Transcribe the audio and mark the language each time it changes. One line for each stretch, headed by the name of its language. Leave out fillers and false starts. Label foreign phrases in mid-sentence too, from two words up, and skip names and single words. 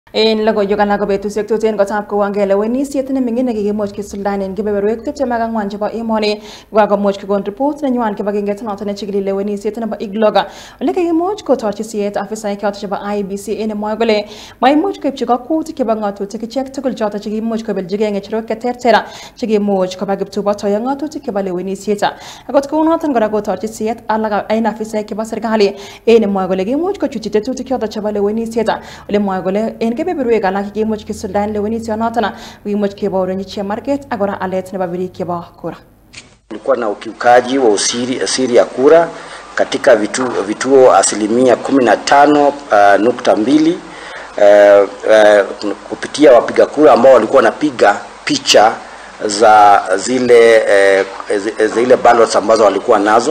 Kalenjin: En logoiwek alak betusiek tuten kotab kowon kelewenisiet neming'in nekikimuch kisuldaen en kebeberwek 24 chebo emoni kokakomuch kokon report nenywan kibagengeit noton nechigili lewenisiet nebo Igloga ole kakimuch kotorchi siet afisaek choton chebo IEBC en mwoe kole maimuch koibchi kakwautik chebo ng'atutik ichek tugul choton chekimuch kobeljigei ng'echerok cheterter chekimuch koba kiptubotoyo ng'atutik chebo lewenisiet. Akot kounoton kora kotorchi siet alak en afisaek chebo serikali en mwoe kole kimuch kochutyi tetutik choton chebo lewenisiet ole mwoe kole en kebeberwek alak kimuch kisuldaen lewenisionoton kimuch kebourenchi chemarget ak kora alet nebo birik chebo kura.
Swahili: Kulikuwa na ukiukaji wa siri ya kura katika vituo asilimia 15.2 kupitia wapiga kura ambao walikuwa wanapiga picha za zile ballots ambazo walikuwa nazo.